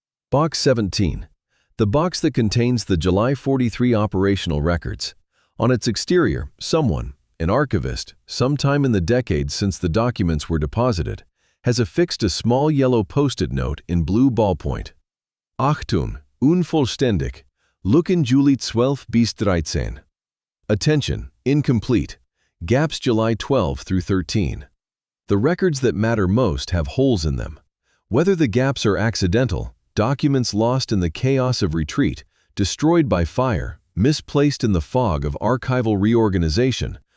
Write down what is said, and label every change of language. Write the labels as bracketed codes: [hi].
[en] Box 17, the box that contains the July 43 operational records. On its exterior, someone, an archivist, sometime in the decades since the documents were deposited, has affixed a small yellow post-it note in blue ballpoint. [de] Achtung, unvollständig, Lücken Juli 12 bis 13. [en] Attention, incomplete, gaps July 12 through 13. The records that matter most have holes in them. Whether the gaps are accidental, documents lost in the chaos of retreat, destroyed by fire, misplaced in the fog of archival reorganization,